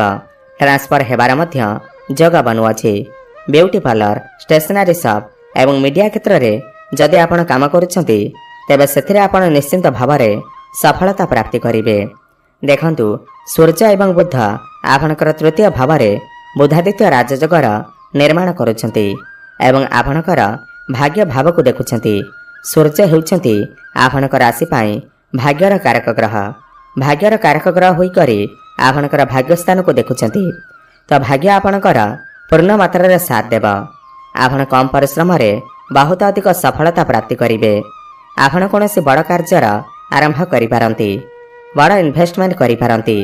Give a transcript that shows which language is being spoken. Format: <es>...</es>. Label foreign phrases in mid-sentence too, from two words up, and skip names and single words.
<or>ଟ୍ରାନ୍ସଫର ହେବାର ମଧ୍ୟ ଯୋଗ ବନୁଅଛି।</or> <en>beauty parlour, stationery shop</en> <or>ଏବଂ ମିଡିଆ କ୍ଷେତ୍ର ରେ ଯଦି ଆପଣ କାମ କରୁଛନ୍ତି ତେବେ ସେଥିରେ ଆପଣ ନିଶ୍ଚିନ୍ତ ଭାବରେ ସଫଳତା ପ୍ରାପ୍ତି କରିବେ। ଦେଖନ୍ତୁ ସୂର୍ଯ୍ୟ ଏବଂ ବୁଧ ଆପଣଙ୍କର ତୃତୀୟ ଭାବରେ ବୁଧାଦିତ୍ୟ ରାଜଯୋଗର ନିର୍ମାଣ କରୁଛନ୍ତି ଏବଂ ଆପଣଙ୍କର ଭାଗ୍ୟ ଭାବ କୁ ଦେଖୁଛନ୍ତି। ସୂର୍ଯ୍ୟ ହେଉଛନ୍ତି ଆପଣଙ୍କର ରାଶି ପାଇଁ ଭାଗ୍ୟର କାରକ ଗ୍ରହ। ଭାଗ୍ୟର କାରକ ଗ୍ରହ ହୋଇ କରି ଆପଣଙ୍କର ଭାଗ୍ୟ ସ୍ଥାନ କୁ ଦେଖୁଛନ୍ତି। ତୋ ଭାଗ୍ୟ ଆପଣଙ୍କର ପୂର୍ଣ୍ଣ ମାତ୍ରା ରେ ସାଥ ଦେବ। ଆପଣ କମ ପରିଶ୍ରମ ରେ ବହୁତ ଅଧିକ ସଫଳତା ପ୍ରାପ୍ତି କରିବେ। ଆପଣ କୌଣସି ବଡ଼ କାର୍ଯ୍ୟର ଆରମ୍ଭ କରି ପାରନ୍ତି, ବଡ଼ ଇନଭେଷ୍ଟମେଣ୍ଟ କରି ପାରନ୍ତି, बड़ इन्वेस्टमेंट करि पारंती।</or>